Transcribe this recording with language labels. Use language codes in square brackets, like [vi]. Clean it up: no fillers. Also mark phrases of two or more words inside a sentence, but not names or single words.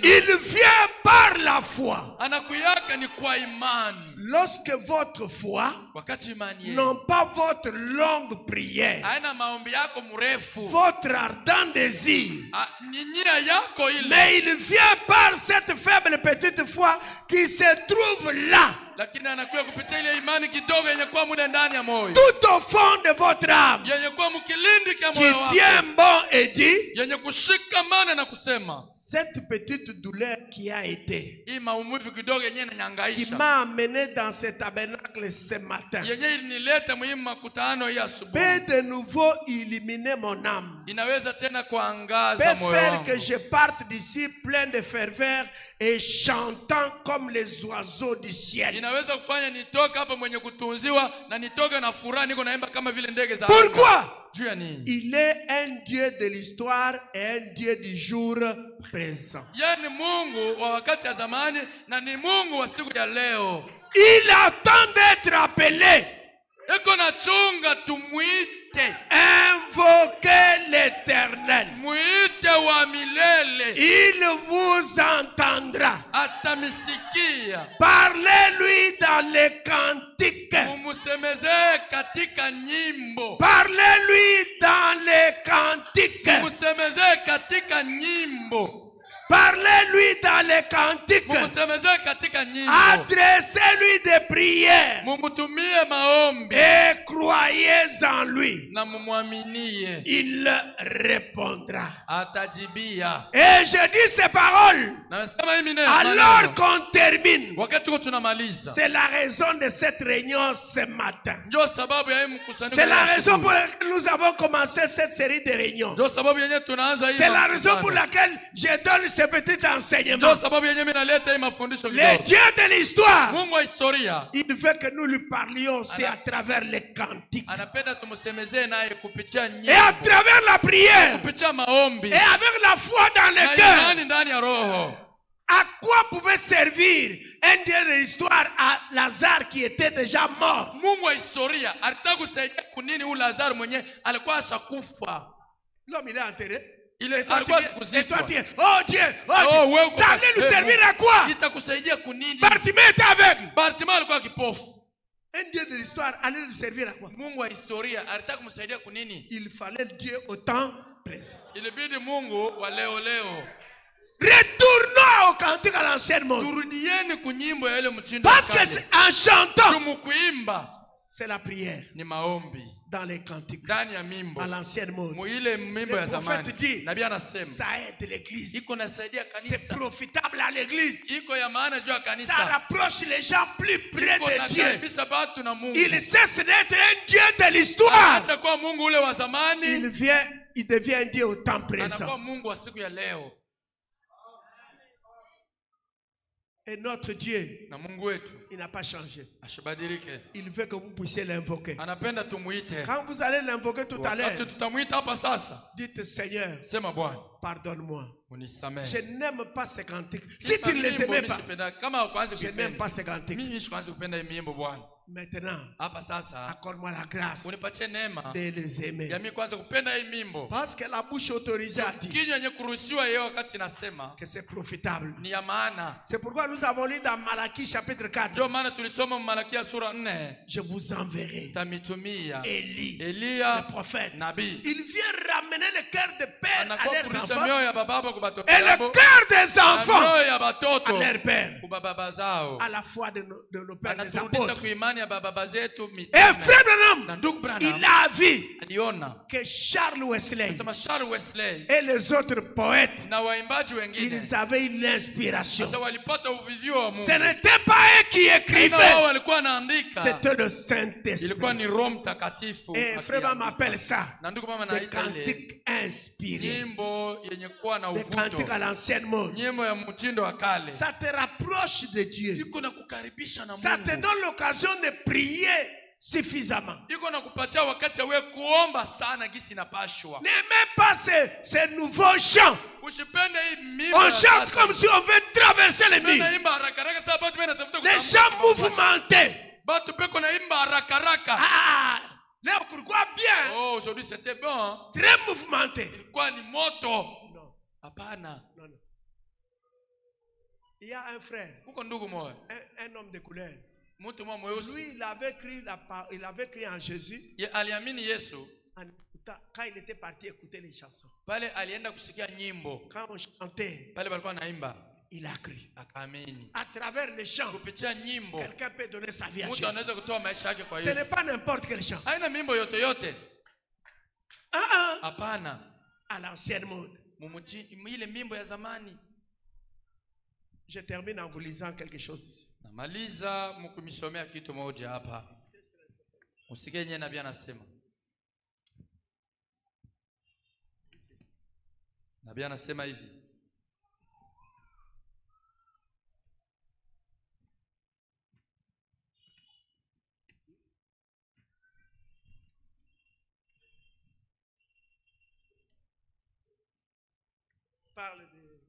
[fr] Il vient par la foi. [sw] Anakuyaka ni kwa imani. [fr] Lorsque votre foi, [sw] Wakati imani yenu [fr] non pas votre longue prière, [sw] haina maombi yako mrefu, [fr] votre ardent désir, [sw] nyinyia yako ile, [fr] mais il vient par cette faible petite foi qui se trouve là, [sw] lakini anakuya kupitia ile imani kidogo yenye kwa muda ndani ya moyo, [fr] tout au fond de votre âme, [sw] yenye kwa mkilindi kya [fr] qui [sw] moyo wako, [fr] tient bon et dit, [sw] yenye kushikamana na kusema [fr] cette petite douleur qui a été, [sw] hii maumivu kidogo yenye [fr] qui [sw] inanyangaisha, [fr] m'a amené dans ce tabernacle ce matin, [sw] yenye ilinileta muhimu makutano ya asubuhi, [fr] peut de nouveau illuminer mon âme, [sw] inaweza tena kuangaza [fr] peut [sw] moyo [fr] faire [sw] wangu, [fr] que je parte d'ici plein de ferveur et chantant comme les oiseaux du ciel. [sw] inaweza kufanya nitoke hapa mwenye kutunziwa na nitoke na furaha, niko naimba kama vile ndege za [fr] Pourquoi? [sw] juu ya nini? [fr] Il est un Dieu de l'histoire et un Dieu du jour présent. [sw] Yeye ni Mungu wa wakati ya zamani na ni Mungu wa siku ya leo. [fr] Il attend d'être appelé. [sw] Eko na chunga tumuite, [fr] Invoquez l'Éternel. [sw] muite wa milele, [fr] Il vous entendra. [sw] atamisikia. [fr] Parlez-lui dans les cantiques. [sw] Mumusemeze katika nyimbo, [fr] Parlez-lui dans les cantiques. [sw] mumusemeze katika nyimbo, [fr] Parlez-lui dans les cantiques. [sw] mumusemeze katika nyimbo, [fr] Adressez-lui des prières. [sw] mumutumie maombi [fr] Et croyez en lui. [sw] na mumwaminie, [fr] Il répondra. [sw] atajibia. [fr] Et je dis ces paroles [sw] Na nasema hii maneno, [fr] alors qu'on termine. [sw] wakati tuko tunamaliza, [fr] C'est la raison de cette réunion ce matin. [sw] ndio sababu ya hii mkusanyiko. [fr] C'est la [sw] ya [fr] raison [sw] asubuhi. [fr] pour laquelle nous avons commencé cette série de réunions. [sw] Ndio sababu yenyewe tunaanza hii. [fr] C'est la raison [sw] mkutano. [fr] pour laquelle je donne ce petit enseignement. [sw] Ndio sababu yenyewe mimi naleta hii mafundisho [fr] Le [sw] kidogo. [fr] Dieu de l'histoire, [sw] Mungu wa historia [fr] il veut que nous lui parlions aussi à travers les cantiques. [sw] anapenda tumsemezee naye kupitia [fr] Et [sw] nyimbo, [fr] à travers la prière. [sw] kupitia maombi [fr] Et avec la foi dans [sw] na [fr] le cœur. [sw] imani ndani ya roho. [fr] À quoi pouvait servir un Dieu de l'histoire à Lazare qui était déjà mort? [sw] Mungu wa historia alitaka kusaidia kunini huyu Lazaro mwenye alikuwa ashakufa. [fr] L'homme, il est enterré. [sw] Ile [fr] Et toi, [sw] alikuwa [fr] tu dis, [sw] sikuzikwa. [fr] oh Dieu, Oh, Dieu. [sw] wewe [fr] Ça allait lui servir à quoi? [sw] itakusaidia kunini? [fr] Bartimée était aveugle. [sw] Bartimayo alikuwa kipofu. [fr] Un Dieu de l'histoire allait lui servir à quoi? [sw] Mungu wa historia alitaka kumsaidia kunini? [fr] Il fallait le Dieu au temps présent. [sw] Ilibidi Mungu wa leo leo. [fr] Retournons au cantique à l'ancienne monde. [sw] Turudieni kunyimbo ya ile mtindo wa [fr] Parce que [sw] kale. [fr] c'est en chantant, [sw] Tumukuimba [fr] c'est la prière [sw] ni maombi [fr] dans les cantiques [sw] ndani ya mimbo. [fr] à l'ancienne monde. [sw] Mu ile mimbo [fr] Le [sw] ya zamani. [fr] prophète dit, [sw] Nabii anasema [fr] ça aide l'église. [sw] iko nasaidia [fr] C'est [sw] kanisa. [fr] profitable à l'église. [sw] Iko ya maana juu ya [fr] Ça [sw] kanisa. [fr] rapproche les gens plus près [sw] Iko [fr] de Dieu. [sw] nakaribisha watu na Mungu. [fr] Il cesse d'être un Dieu de l'histoire. [sw] Acha kuwa Mungu ule wa zamani, [fr] Il devient un Dieu au temps présent. [sw] anakuwa Mungu wa siku ya leo. [fr] Et notre Dieu, [sw] Na Mungu wetu [fr] il n'a pas changé. [sw] ashabadilike. [fr] Il veut que vous puissiez l'invoquer. [sw] Anapenda tumuite. [fr] Quand vous allez l'invoquer tout à l'heure, [sw] Wakati tutamuita hapa sasa, [fr] dites Seigneur, [sw] sema Bwana, [fr] pardonne-moi. [sw] unisamehe. [fr] Je n'aime pas ces cantiques. Si tu ne les aimais pas, [sw] kama kwanza [fr] je n'aime [sw] kupenda. [fr] pas ces cantiques. [sw] Mimi sikwanza kupenda hii mimbo Bwana. [fr] Maintenant, [sw] Hapa sasa [fr] accorde-moi la grâce [sw] unipatie neema [fr] de les aimer. [sw] ya mimi kwanza kupenda hii mimbo. [fr] Parce que la bouche autorisée a dit [sw] Kinywa yenye kuruhusiwa yeye wakati inasema [fr] que c'est profitable. [sw] ni ya maana. [fr] C'est pourquoi nous avons lu dans Malachie chapitre 4, [sw] Ndio maana tulisoma Malakia sura 4, [fr] je vous enverrai [sw] tamitumia [fr] Élie, [sw] Elia [fr] le prophète. [sw] nabii. [fr] Il vient ramener le cœur de père à [sw] Anakuwa [fr] leurs [sw] kurudisha [fr] enfants [sw] mioyo ya bababa kwa batoto [fr] et le [sw] yao. [fr] cœur des [sw] Na [fr] enfants [sw] mioyo ya [fr] à [sw] batoto [fr] leur père. [sw] kwa baba zao. [fr] À la foi de nos pères les [sw] Anaturudisha [fr] apôtres. [sw] kwa imani zamani ya baba zetu [fr] Et [sw] mitume. [fr] frère [sw] Na [fr] Branham, [sw] ndugu Branham [fr] il a vu [sw] aliona [fr] que Charles Wesley [sw] sema Charles Wesley [fr] et les autres poètes, [sw] na waimbaji wengine [fr] ils avaient une inspiration. [sw] sasa walipata uvivio wa Mungu. [fr] Ce n'était pas eux qui [sw] Na wao [fr] écrivaient, [sw] walikuwa wanaandika, [fr] c'était le [sw] ilikuwa [fr] Saint-Esprit. [sw] ni Roho Mtakatifu. [fr] Et frère Branham [sw] akiandika. [fr] appelle ça [sw] Na ndugu mama [fr] des [sw] naita ile [fr] cantiques inspirés, [sw] nyimbo yenye kuwa na [fr] des cantiques [sw] uvuto, [fr] à l'ancienne mode. [sw] nyimbo ya mtindo wa kale. [fr] Ça te rapproche de Dieu. [sw] Iko na kukaribisha na [fr] Ça te [sw] Mungu. [fr] donne l'occasion de prier suffisamment. [sw] Iko na kupatia wakati ya kuomba sana gisi inapashwa. [fr] N'aimez pas ces nouveaux chants. [sw] Usipende hii mimbo. [fr] On chante comme si on veut traverser les murs. [sw] Naimba haraka haraka sasa watu wanatafuta [fr] Les chants mouvementés. [sw] Batu peko naimba haraka haraka. [fr] Ah, là, pourquoi bien? Oh, aujourd'hui c'était bon. Hein? Très mouvementé. [sw] Ilikuwa ni moto. [fr] Non, [sw] Hapana. [fr] non, non. Il y a un frère, [sw] Kuko ndugu moja. [fr] un homme de couleur. [sw] Mtu mmoja mweusi. [fr] Lui, il avait cru en Jésus [sw] Aliamini Yesu. [fr] quand il était parti écouter les chansons. [sw] Pale alienda kusikia nyimbo. [fr] Quand on chantait, [sw] Pale balikuwa naimba. [fr] il a cru. [sw] Akaamini. [fr] À travers les chants, [sw] Kupitia nyimbo. [fr] quelqu'un peut donner sa vie à [sw] Mtu [fr] Jésus. [sw] anaweza kutoa maisha yake kwa [fr] Ce n'est [sw] Yesu. [fr] pas n'importe quel chant. [sw] Haina mimbo yote yote. Hapana. [fr] À l'ancienne mode. [sw] Ile mimbo ya zamani. [fr] Je termine en vous lisant quelque chose ici. [sw] Namaliza mkumisomea kitu moja hapa. Usikie yeye nabii anasema. Nabii anasema hivi. [fr] Parle de...